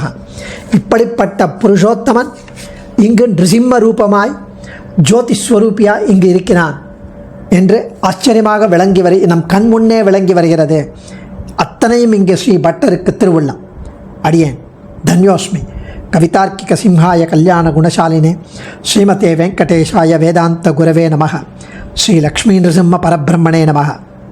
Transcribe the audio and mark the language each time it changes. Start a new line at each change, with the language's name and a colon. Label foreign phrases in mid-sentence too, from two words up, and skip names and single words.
Tamil: இப்படிப்பட்ட புருஷோத்தமன் இங்கு நிருசிம்ம ரூபமாய் ஜோதிஸ்வரூபியாய் இங்கு இருக்கிறான் என்று ஆச்சரியமாக நம் கண் முன்னே விளங்கி வருகிறது. அத்தனையும் இங்கே ஸ்ரீ பட்டருக்கு திருவுள்ளம். அடியேன் தன்யோஸ்மி.
Sanskrit: कवितार्किक सिंहाय कल्याण गुणशालिने श्रीमते वेङ्कटेशाय वेदान्त गुरवे नमः. श्री लक्ष्मी नृसिंह परब्रह्मणे नमः.